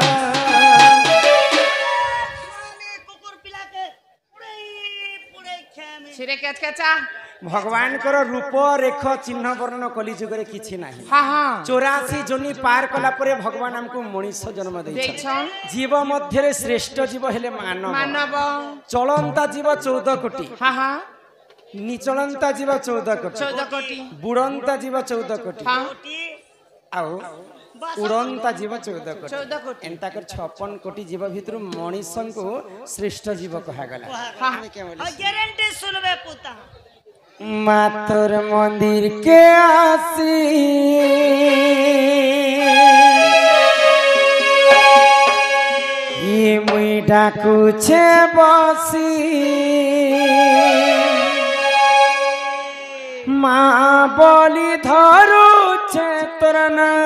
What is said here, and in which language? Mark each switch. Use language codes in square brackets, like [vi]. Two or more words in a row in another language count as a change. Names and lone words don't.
[spv] ଭଗବାନ କର ରୂପ ରେଖ ଚିହ୍ନ ବର୍ଣ୍ଣ କଳି ଯୁଗ ରେ କିଛି ନାହିଁ। 84 ଯୋନି ପାର କଲା ପରେ ଭଗବାନ ହମକୋ ମନୁଷ୍ୟ ଜନ୍ମ ଦୈଛନ। ଜୀବ ମଧ୍ୟ ରେ ଶ୍ରେଷ୍ଠ ଜୀବ ହେଲେ ମାନବ ଚଳନ୍ତା ଜୀବ 14 କୋଟି ନିଚଳନ୍ତା ଜୀବ 14 କୋଟି ବୁଡ଼ନ୍ତା ଜୀବ 14 କୋଟି ଆଉ ଉଡ଼ନ୍ତା ଜୀବ 14 କୋଟି ଏନ୍ତା କର 56 କୋଟି ଜୀବ ଭିତର ମନୁଷ୍ୟ କୋ ଶ୍ରେଷ୍ଠ ଜୀବ କହା ଗଲା। ଗାରଣ୍ଟି ସୁନବେ ପୁତା ମାତର ମନ୍ଦିର କେ ଆସି ଏ ମୁଇ ଡାକୁ ଛେ ବସି ମା ବୋଲି ଧରୁ ଛେ ତୋରା ନା